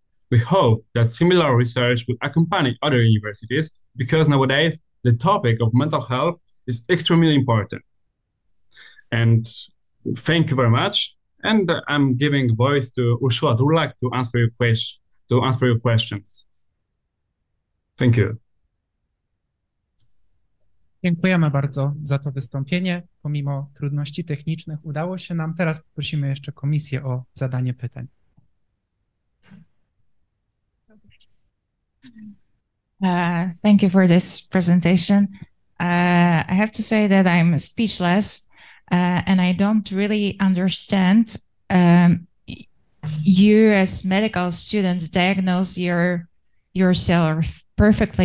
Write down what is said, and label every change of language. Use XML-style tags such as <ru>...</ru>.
<en>We hope that similar research will accompany other universities because nowadays the topic of mental health is extremely important. And thank you very much. And I'm giving voice to Ursula. Would like to answer your questions. Thank you.</en> <pl>Dziękujemy bardzo za to wystąpienie. Pomimo trudności technicznych udało się nam. Teraz poprosimy jeszcze komisję o zadanie pytań.</pl> <en>Thank you for this presentation. I have to say that I'm speechless and I don't really understand. You as medical students diagnose yourself perfectly.</en>